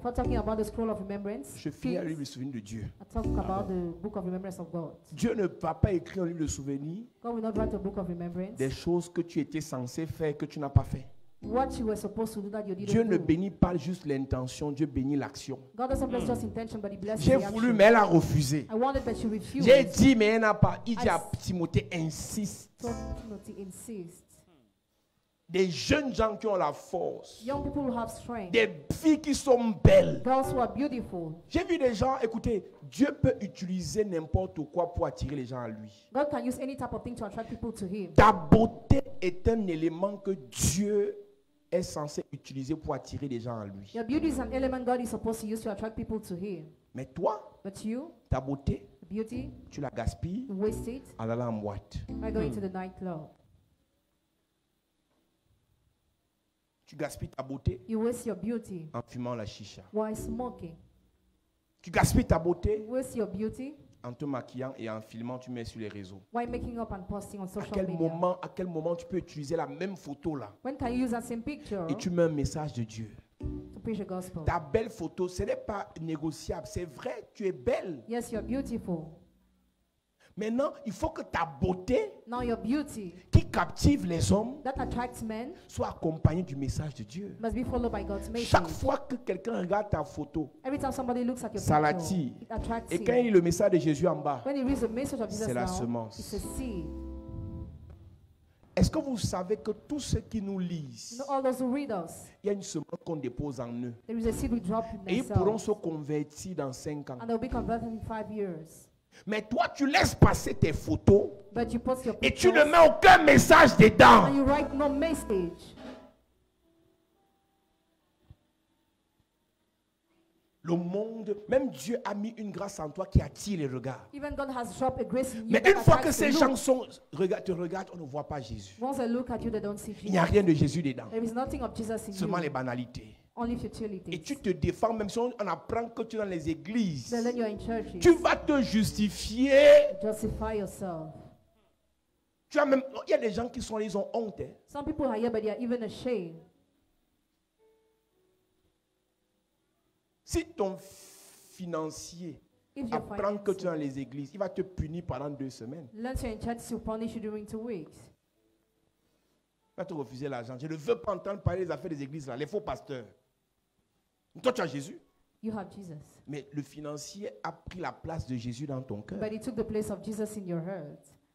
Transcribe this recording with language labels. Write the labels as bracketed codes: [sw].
[en] For talking about the scroll of remembrance, [fr] je finis avec le livre [en] Kings, [fr] de souvenirs de Dieu. [en] I talk about the book of remembrance of God. [fr] Dieu ne va pas écrire un livre de souvenirs [en] God will not write a book of remembrance. [fr] des choses que tu étais censé faire et que tu n'as pas fait. [en] What you were supposed to do that you didn't [fr] Dieu ne [en] do. [fr] bénit pas juste l'intention, Dieu bénit l'action. [en] God doesn't bless just intention, but He blesses [fr] J'ai [en] the [fr] voulu, [en] action. [fr] mais elle a refusé. [en] I wanted that you refuse. [fr] J'ai dit, mais elle n'a pas. Il dit [en] I- [fr] à Timothée, insiste. [en] So Timothy insists. [fr] Des jeunes gens qui ont la force. [en] Young people who have strength. [fr] Des filles qui sont belles. [en] Girls who are beautiful. [fr] J'ai vu des gens, écoutez, Dieu peut utiliser n'importe quoi pour attirer les gens à lui. [en] God can use any type of thing to attract people to Him. [fr] Ta beauté est un élément que Dieu est censé utiliser pour attirer les gens à lui. [en] Your beauty is an element God is supposed to use to attract people to Him. [fr] Mais toi, [en] But you, [fr] ta beauté, [en] beauty, [fr] tu la gaspilles [en] you waste it [fr] en allant en boîte. [en] by going to the nightclub. [fr] Tu gaspilles ta beauté [en] You waste your beauty [fr] en fumant la chicha. [en] while smoking. [fr] Tu gaspilles ta beauté [en] You waste your beauty [fr] en te maquillant et en filmant, tu mets sur les réseaux. [en] while making up and posting on [fr] À [en] social [fr] quel [en] media. [fr] moment tu peux utiliser la même photo là [en] When can you use that same picture [fr] et tu mets un message de Dieu? [en] to preach the gospel? [fr] Ta belle photo, ce n'est pas négociable. C'est vrai, tu es belle. [en] Yes, you're beautiful. [fr] Maintenant, il faut que ta beauté [en] Now your beauty [fr] qui captive les hommes [en] that attracts men [fr] soit accompagnée du message de Dieu. [en] must be followed by God's [fr] Chaque [en] message. [fr] fois que quelqu'un regarde ta photo, [en] Every time somebody looks at your [fr] ça [en] picture, [fr] l'attire. [en] it attracts [fr] Et quand il lit [en] him. [fr] le message de Jésus en bas, [en] When he reads the message of Jesus [fr] c'est la [en] now, [fr] semence. [en] it's a seed. [fr] Est-ce que vous savez que tous ceux qui nous [en] You [fr] lisent, [en] know, all those who read us, [fr] il y a une semence qu'on dépose en eux. [en] there is a seed we drop in [fr] Et ils pourront [en] themselves, [fr] se convertir dans 5 ans. [en] and they'll be converted in 5 years. [fr] Mais toi, tu laisses passer tes photos [en] But you post your [fr] et tu ne [en] pictures, [fr] mets aucun message dedans. [en] and you write no message. [fr] Le monde, même Dieu a mis une grâce en toi qui attire les regards. [en] Even God has dropped a grace in you [fr] Mais [en] that [fr] une fois que [en] attracts [fr] ces [en] the [fr] gens [en] look. [fr] te regardent, on ne voit pas Jésus. [en] Once they look at you, they don't see [fr] Il n'y a [en] Jesus. [fr] rien de Jésus dedans. [en] There is nothing of Jesus in [fr] Seulement [en] you, [fr] les banalités. [en] only [fr] Et [en] futilities. [fr] tu te défends, même si on apprend que tu es dans les églises. [en] Then you're in churches. [fr] Tu vas te justifier. [en] Justify yourself. [fr] Tu as même, il y a des gens qui sont là, ils ont honte. Hein. [en] Some people are here, but they are even ashamed. [fr] Si ton financier [en] If your [fr] apprend que tu es dans [en] finances [fr] les églises, il va te punir pendant 2 semaines. [en] learns you're in church, to punish you during 2 weeks. [fr] Il va te refuser l'argent. Je ne veux pas entendre parler des affaires des églises, là, les faux pasteurs. Toi, tu as Jésus. [en] You have Jesus. [fr] Mais le financier a pris la place de Jésus dans ton cœur. [en] But he took the place of Jesus in your heart.